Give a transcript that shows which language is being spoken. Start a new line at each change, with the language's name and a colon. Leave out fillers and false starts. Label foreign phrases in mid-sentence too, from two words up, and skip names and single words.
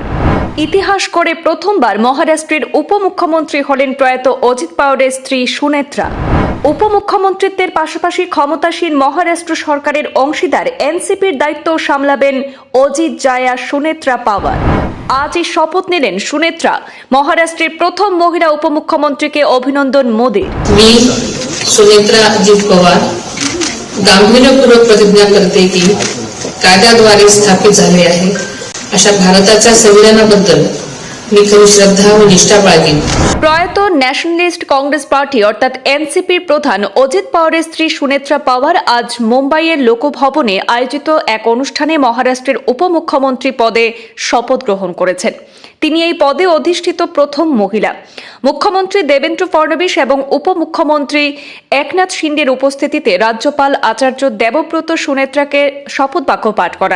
Bangla: ইতিহাস করে প্রথমবার মহারাষ্ট্রের উপমুখ্যমন্ত্রী হলেন প্রয়াত অজিত পাওয়ারের স্ত্রী সুনেত্রা। উপমুখ্যমন্ত্রীত্বের পাশাপাশি ক্ষমতাসীন মহারাষ্ট্র সরকারের অংশীদার এনসিপির দায়িত্ব সামলাবেন অজিত জায়া সুনেত্রা পাওয়ার। আজই শপথ নিলেন সুনেত্রা। মহারাষ্ট্রের প্রথম মহিলা উপমুখ্যমন্ত্রী অভিনন্দন মোদীর।
Marathi: मी सुनेत्रा अजित पवार गांभीर्यपूर्वक प्रतिज्ञा करते की कायद्याद्वारे स्थापित झाले आहे अशा भारताच्या संविधानाबद्दल मी खरी श्रद्धा व निष्ठा बाळगेन।
Bangla: प्रयात ন্যাশনালিস্ট কংগ্রেস পার্টি অর্থাৎ এনসিপির প্রধান অজিত পাওয়ারের স্ত্রী সুনেত্রা পাওয়ার আজ মুম্বাইয়ের লোকভবনে আয়োজিত এক অনুষ্ঠানে মহারাষ্ট্রের উপমুখ্যমন্ত্রী পদে শপথ গ্রহণ করেছেন। তিনি এই পদে অধিষ্ঠিত প্রথম মহিলা। মুখ্যমন্ত্রী দেবেন্দ্র ফড়নবিস এবং উপমুখ্যমন্ত্রী একনাথ শিন্ডের উপস্থিতিতে রাজ্যপাল আচার্য দেবব্রত সুনেত্রাকে শপথ বাক্য পাঠ করান।